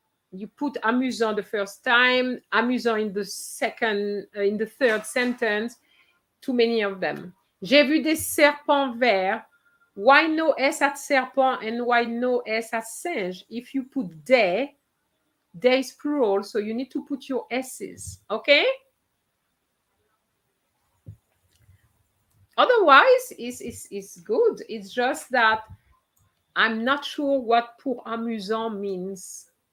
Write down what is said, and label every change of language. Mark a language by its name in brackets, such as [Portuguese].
[English] You put amusant the first time, amusant in the third sentence. Too many of them. [French] J'ai vu des serpents verts. [English] Why no S at serpent and why no S at singe? If you put des, there is plural, so you need to put your S's, okay? Otherwise, it's good. It's just that I'm not sure what pour amusant means.